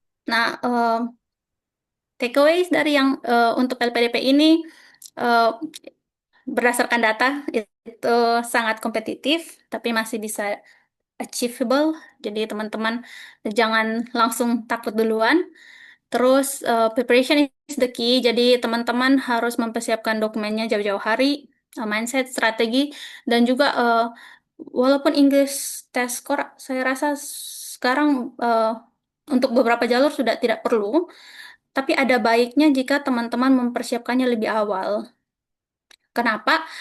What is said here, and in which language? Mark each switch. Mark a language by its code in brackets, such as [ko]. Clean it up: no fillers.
[id] Nah, takeaways dari yang untuk LPDP ini eh, berdasarkan data itu sangat kompetitif, tapi masih bisa achievable. Jadi teman-teman jangan langsung takut duluan. [en] Terus preparation is the key. [id] Jadi teman-teman harus mempersiapkan dokumennya jauh-jauh hari, mindset, strategi, dan juga walaupun English test score saya rasa sekarang untuk beberapa jalur sudah tidak perlu, tapi ada baiknya jika teman-teman mempersiapkannya lebih awal. Kenapa?